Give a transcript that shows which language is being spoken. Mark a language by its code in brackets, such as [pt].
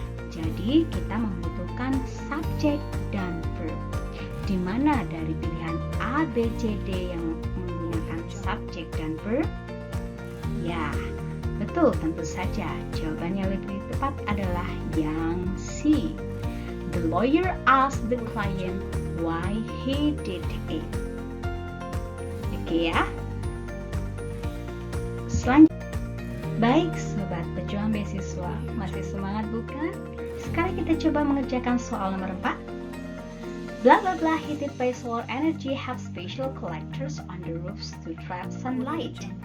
[id] Jadi kita membutuhkan subjek dan verb. Di mana dari pilihan A, B, C, D yang menggunakan subjek dan verb? Ya, betul tentu saja. Jawabannya lebih tepat adalah yang C. [en] The lawyer asked the client why he did it. [id] Oke ya. Selanjutnya. Baik sobat pejuang beasiswa, masih semangat bukan? Sekarang kita coba mengerjakan soal nomor 4. [en] Blah blah blah heated by solar energy have special collectors on the roofs to trap sunlight.